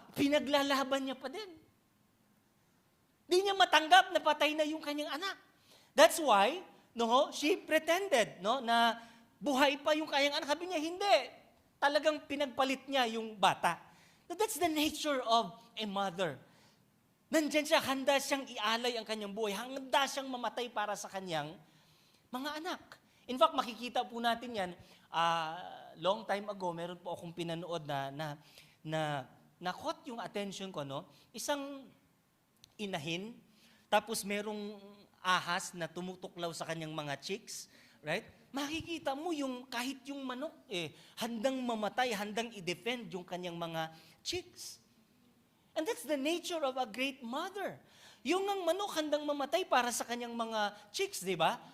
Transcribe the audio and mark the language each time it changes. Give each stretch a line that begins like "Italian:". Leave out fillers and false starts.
Filipino: Pinaglalaban niya pa din. Di niya matanggap na patay na yung kanyang anak.
English: That's why, she pretended,
Filipino: na buhay pa yung kanyang anak. Sabi niya, hindi. Talagang pinagpalit niya yung bata.
English: That's the nature of a mother.
Filipino: Nandyan siya, handa siyang ialay ang kanyang buhay. Handa siyang mamatay para sa kanyang mga anak.
English: In fact,
Filipino: makikita po natin yan,
English: long time ago,
Filipino: meron po akong pinanood na
English: caught
Filipino: yung attention ko, no? Isang inahin, tapos merong ahas na tumutuklaw sa kanyang mga chicks, right? Makikita mo yung kahit yung manok, handang mamatay, handang i-defend yung kanyang mga chicks.
English: And that's the nature of a great mother.
Filipino: Yung ang manok handang mamatay para sa kanyang mga chicks, di ba?